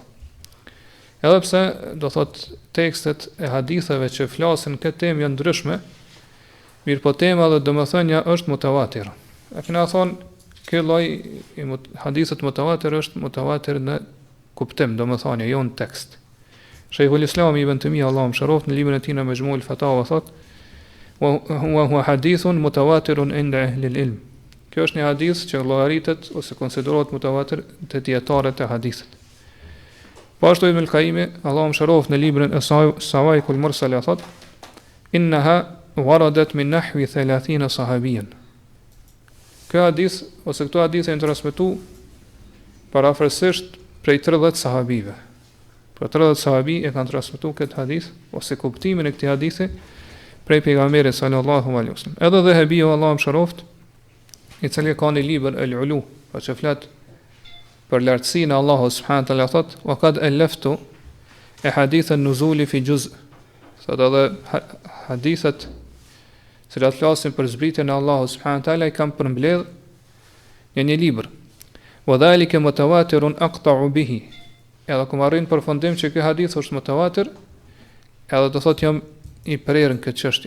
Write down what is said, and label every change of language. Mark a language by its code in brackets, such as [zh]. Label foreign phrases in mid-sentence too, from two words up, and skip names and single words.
[sq] Edhe pse do thot tekstet e haditheve që flasin këtë temë janë ndryshme, mirë po tema dhe domethënia është mutawatir. E kena thonë, ky lloj i hadithet mutawatir është mutawatir në kuptim, domethënia jo në tekst. Sheikhul Islam Ibn Taymija, Allahu mëshiroft, në librin e tij në Majmu'ul Fatawa thot, [ar] وهو حديث متواتر عند أهل العلم. [sq] Kjo është një hadith që llogaritet ose konsiderohet mutawatir te dietarët e hadithit. Po ashtu Ibn al-Qayyim, Allahu mëshiroft, në librin e Sawaikul Mursala thot, [ar] إنها وردت من نحو 30 صحابيا. [sq] Ky hadith ose këto hadithe janë transmetuar parafërsisht prej 30 sahabive. Për 30 sahabi e kanë transmetuar këtë hadith ose kuptimin e këtij hadithi prej pejgamberit [ar] صلى الله عليه وسلم. [sq] Edhe Dhahabiu, Allahu mëshiroft, i cili ka një libër El Ulu, pa që flet për lartësinë e Allahut [ar] سبحانه وتعالى, [sq] thot, [ar] وقد ألفت أحاديث النزول في جزء'. [sq] Thot edhe hadithet që flasin për zbritjen e Allahut [ar] سبحانه وتعالى [sq] i kam përmbledh në një libër. [ar] وذلك متواتر أقطع به. [sq] Edhe kur marrin përfundim që ky hadith është mutawatir, edhe do thot jam i prerë në këtë çështje.